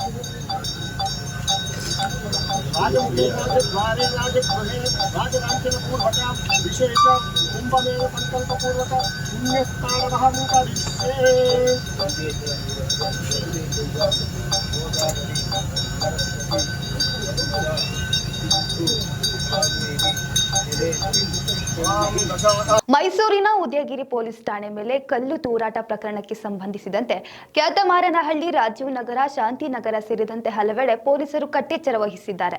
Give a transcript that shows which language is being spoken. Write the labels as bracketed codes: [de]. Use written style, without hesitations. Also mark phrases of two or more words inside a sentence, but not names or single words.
[sa] राजमुखे राजद्वारे राजगृहे राजलाञ्छनपूर्वकं विशेष कुंभमेळ संकल्पपूर्वक पुण्यस्नानमहं करिष्ये। [kn] ಮೈಸೂರಿನ ಉದಯಗಿರಿ ಪೊಲೀಸ್ ಠಾಣೆ ಮೇಲೆ ಕಲ್ಲು ತೂರಾಟ ಪ್ರಕರಣಕ್ಕೆ ಸಂಬಂಧಿಸಿದಂತೆ ಕ್ಯಾತಮಾರನಹಳ್ಳಿ, ರಾಜೀವ್ ನಗರ, ಶಾಂತಿನಗರ ಸೇರಿದಂತೆ ಹಲವೆಡೆ ಪೊಲೀಸರು ಕಟ್ಟೆಚ್ಚರ ವಹಿಸಿದ್ದಾರೆ.